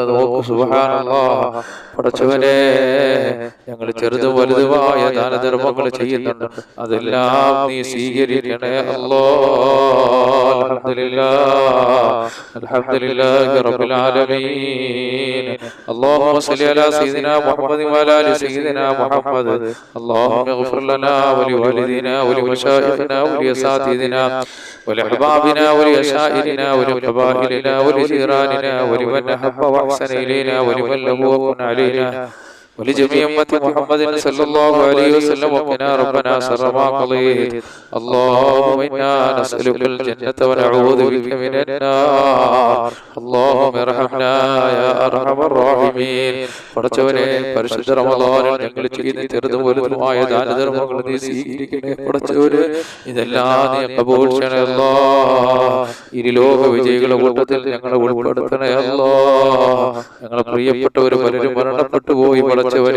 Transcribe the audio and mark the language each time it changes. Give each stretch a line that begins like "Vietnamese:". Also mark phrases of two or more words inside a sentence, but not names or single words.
Malayalam: നോക്കൂ സുബ്ഹാനല്ലാഹ്. പടച്ചവനെ, ഞങ്ങൾ ചെറുതും വലുതുമായ ദാനധർമ്മങ്ങൾ ചെയ്യുന്നുണ്ട്, അതെല്ലാം നീ സ്വീകരിക്കണേ അല്ലാഹ്.
Arabic: الحمد لله رب العالمين. اللهم صل على سيدنا محمد وعلى ال سيدنا محمد. اللهم اغفر لنا ولوالدينا ولمشايخنا ولأساتذتنا ولأحبابنا ولأشائرنا ولقبائلنا ولجيراننا ولمن أحب وأحسن إلينا ولمن له وكن علينا ولجميع أمة محمد صلى الله عليه وسلم. وقنا ربنا شر ما قضيت. اللهم إنا نسألك الجنة ونعوذ بك من النار. اللهم ارحمنا يا أرحم الراحمين.
Malayalam: പടച്ചവനെ, പരിശുദ്ധ റമളാനിൽ ഞങ്ങൾ ചെയ്യുന്ന ചെറുതും വലുതുമായ ദാനധർമ്മങ്ങൾ നീ സ്വീകരിക്കണേ പടച്ചവനെ. ഇതെല്ലാം നീ കബൂൽ ചെയ്യണേ അല്ലാഹ്. ഇരുലോക വിജയികളുടെ കൂട്ടത്തിൽ ഞങ്ങളെ ഉൾപ്പെടുത്തണേ അല്ലാഹ്. ഞങ്ങളെ പ്രിയപ്പെട്ടവർ പലരും മരണപ്പെട്ടു പോയി പടച്ചവനെ.